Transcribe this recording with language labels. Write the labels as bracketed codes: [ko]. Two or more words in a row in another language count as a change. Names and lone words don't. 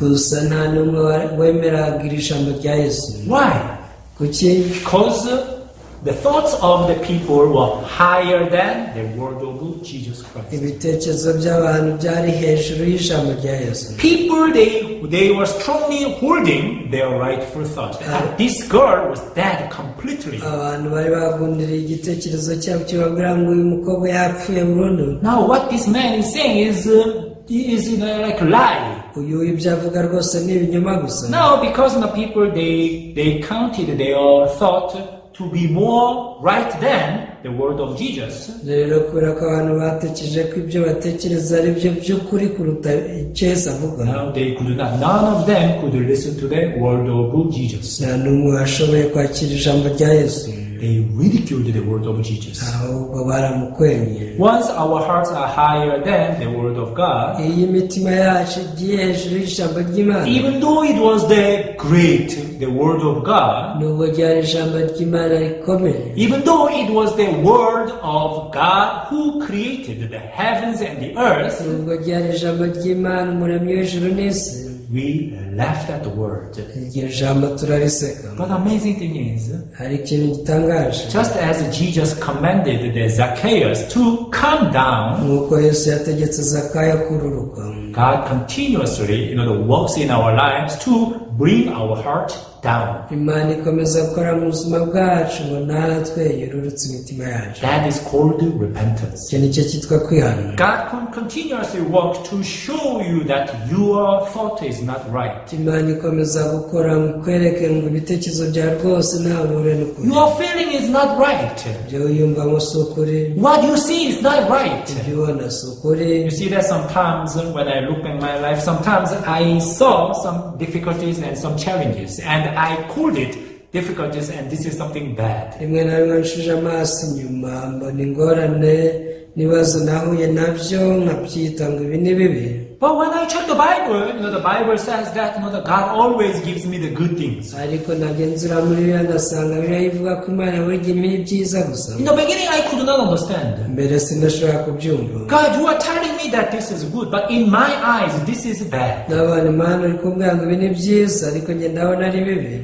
[rw] gusa nta n'umwe wemeraga iri jambo rya Yesu. [en] Why? [rw] kuki? [en] Because the thoughts of the people were higher than the word of Jesus Christ. [rw] ibitekerezo by'abantu byari hejuru y'ijambo rya Yesu. [en] People, they were strongly holding their rightful thought. This girl was dead completely. [rw] abantu bari bagundiriye igitekerezo cyabo kibabwira ngo uyu mukobwa yapfuye burundu. [en] Now what this man is saying is like a lie. [rw] uyu ibyo avuga rwose ni ibinyoma gusa. [en] No, because the people, they counted their thought to be more right than the word of Jesus. [rw] rero kubera ko abantu batekereje ko ibyo batekereza ari byo by'ukuri kuruta icyo Yesu avuga, [en] Now they could not, none of them could listen to the word of Jesus. [rw] nta n'umwe washoboye kwakira ijambo rya Yesu, [en] They ridiculed the word of Jesus. [rw] ahubwo baramukwemye. [en] Once our hearts are higher than the word of God, [rw] iyo imitima yacu igiye hejuru y'ijambo ry'Imana, [en] even though it was the great, the word of God, [rw] nubwo ryari ijambo ry'Imana rikomeye, [en] even though it was the word of God who created the heavens and the earth, [rw] nubwo ryari ijambo ry'Imana umuremyi w'ijuru n'isi, [en] we laughed at the word. [rw] iryo jambo turariseka. [en] But the amazing thing is, [rw] hari ikintu gitangaje, [en] just as Jesus commanded the Zacchaeus to come down, [rw] nk'uko Yesu yategetse Zacchaeus kururuka, [en] God continuously, works in our lives to bring our heart down. [rw] Imana ikomeza gukora mu buzima bwacu ngo natwe yururutse imitima yacu. [en] That is called repentance. [rw] icyo nicyo cyitwa kwihana. [en] God continuously works to show you that your thought is not right. [rw] Imana ikomeza gukora ngo ikwereke ngo ibitekerezo byawe rwose nta ruhure n'ukuri. [en] Your feeling is not right. [rw] ibyo wiyumvamo si ukuri, [en] What you see is not right. [rw] ibyo ubona si ukuri. [en] You see that sometimes when I look at my life, sometimes I saw some difficulties and some challenges, and I called it difficulties, and this is something bad. [rw] rimwe na rimwe nshuje amaso inyuma mbona ingorane n'ibibazo nahuye nabyo nkabyita ngo ibi ni bibi. [en] But when I check the Bible, the Bible says that that God always gives me the good things. [rw] ariko nagenzura muri Bibiliya ngasanga Bibiliya ivuga ko Imana buri gihe impa ibyiza gusa. [en] In the beginning, I could not understand. [rw] mbere sinashobora kubyumva. [en] God, you are telling me that this is good, but in my eyes, this is bad. [rw] n'abantu Imana uri kumbwira ngo ibi ni byiza ariko njye ndabona ari bibi.